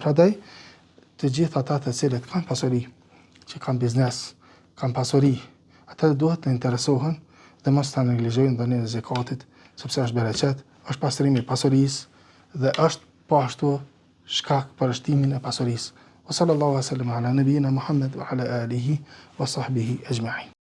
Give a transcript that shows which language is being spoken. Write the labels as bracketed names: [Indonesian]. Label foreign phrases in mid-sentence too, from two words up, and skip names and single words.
[Albanian] Prandaj të gjithë ata të cilët kanë pasuri, që kanë biznes, kanë pasuri, ata duhet të interesohen dhe mos ta neglizhojnë dhënien e zakatit, sepse është bereqet, është pastrimi i pasurisë dhe është po ashtu shkak për shtimin e pasurisë. [Arabic] وصلى الله عليه وسلم على نبينا محمد وعلى آله وصحبه أجمعين.